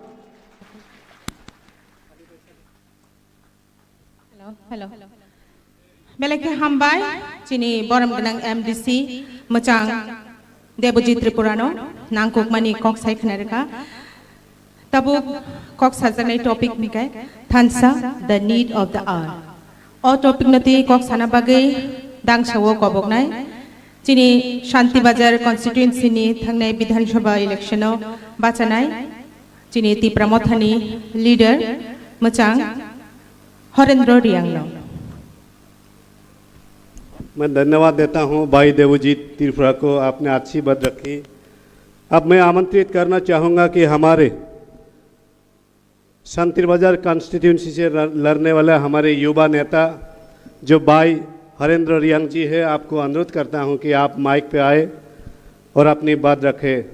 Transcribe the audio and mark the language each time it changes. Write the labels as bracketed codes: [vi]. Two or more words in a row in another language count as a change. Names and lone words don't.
[trp] हेलो बेलेके हामबाय चिनि बरम गनां एमडीसी मोजां देबजित त्रिपुरानो नांकुक मानि कक सायखनारका तबु कक साजानाय टपिक निकाय थानसा [en] the need of the hour [trp] ओ टपिक नति कक साना बागै दांसावो कबकनाय चिनि शांति बाजार कन्स्टिट्युएन्सी नि थांनाय विधानसभा इलेक्शनाव बाचानाय चिनि त्रिपुरा मथानि लीडर मोजां हरेंद्र रियांगनो [hi] मैं धन्यवाद देता हूं भाई देवजीत त्रिपुरा को, आपने अच्छी बात रखी। अब मैं आमंत्रित करना चाहूँगा कि हमारे शांति बाजार कॉन्स्टिट्यूंसी से लड़ने वाले हमारे युवा नेता जो भाई हरेंद्र रियांग जी है, आपको अनुरोध करता हूं कि आप माइक पे आए और अपनी बात रखें।